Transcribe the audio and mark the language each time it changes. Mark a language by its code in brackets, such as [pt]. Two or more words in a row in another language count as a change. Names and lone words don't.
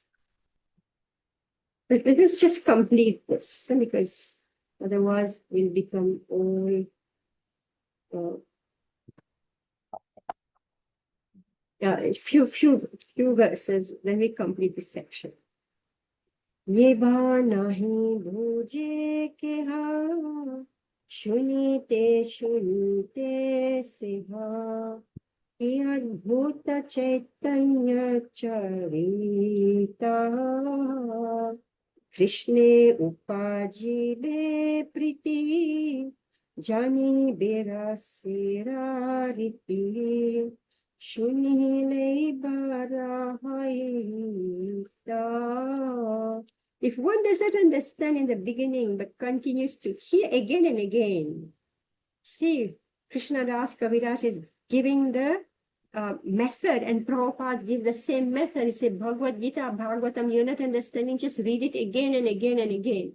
[en] But let us just complete this, because otherwise we'll become all few verses. Then we complete this section. [bn] যে বা নাহি বুঝে কেহ, শুনিতে সেহ, অদ্ভুত চৈতন্য চরিত, কৃষ্ণে উপজিবে প্রীতি, জানি বেরসির রীতি, শুনিলে বড়হয়িত. [en] If one doesn't understand in the beginning but continues to hear again and again, see, Krishna Das Kaviraj is giving the method, and Prabhupada give the same method. He said, Bhagavad Gita, Bhagavatam, you're not understanding, just read it again and again and again.